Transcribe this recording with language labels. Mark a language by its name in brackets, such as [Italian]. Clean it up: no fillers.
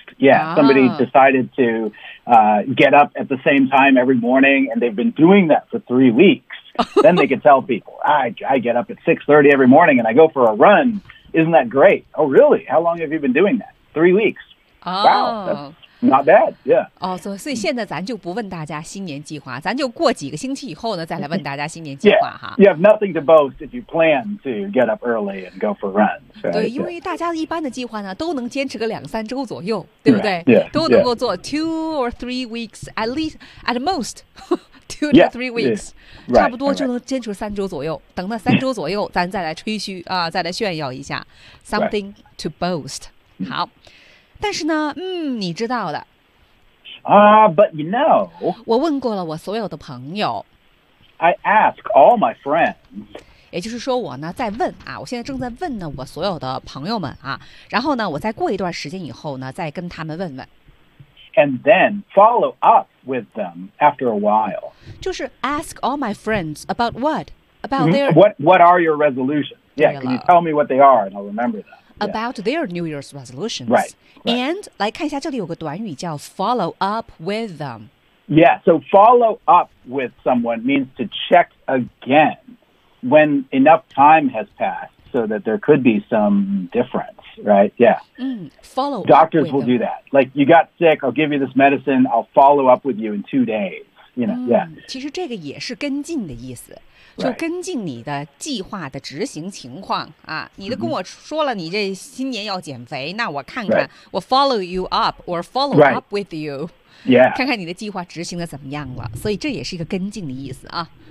[English] Yeah,、somebody decided to、get up at the same time every morning and they've been doing that for 3 weeks. Then they could tell people, I get up at 6:30 every morning and I go for a run. Isn't that great? Oh, really? How long have you been doing that? 3 weeks. Oh, wow, that's Not bad, yeah. [Chinese] 哦，所以现在咱就不问大家新年计划，咱就过几个星期以后呢，再来问大家新年计划哈。 [English] Yeah, you have nothing to boast if you plan to get up early and go for runs. Right? [Chinese] 对，因为大家一般的计划呢，都能坚持个两三周左右，对不对？ [English] Right. Yeah, [Chinese] 都能够做 [English] two or three weeks at least, at most. Two to three weeks, yeah, right, [Chinese] 差不多就能坚持三周左右。 [English] Right. [Chinese] 等到三周左右，咱再来吹嘘啊，再来炫耀一下 ， [English] something to boast。 [Chinese] 好，但是呢，你知道的。 [English] But you know, [Chinese] 我问过了我所有的朋友。 [English] I ask all my friends. [Chinese] 也就是说，我呢在问啊，我现在正在问呢我所有的朋友们啊，然后呢，我再过一段时间以后呢，再跟他们问问。 [English] And then follow up with them after a while. [Chinese] 就是 [English] ask all my friends about what? About their... What are your resolutions? Yeah, can you tell me what they are and I'll remember them. About their New Year's resolutions. Right, right. [Chinese] And 来看一下这里有个短语叫 [English] follow up with them. Yeah, so follow up with someone means to check again when enough time has passed so that there could be some difference. Right, yeah. Follow doctors will do that. Like, you got sick, I'll give you this medicine, I'll follow up with you in 2 days. You know, yeah. [Chinese] 其实这个也是跟进的意思，就跟进你的计划的执行情况啊。你都跟我说了，你这新年要减肥，那我看看，我 [English] follow you up or follow up with you. Yeah. [Chinese] 看看你的计划执行的怎么样了。所以这也是一个跟进的意思啊。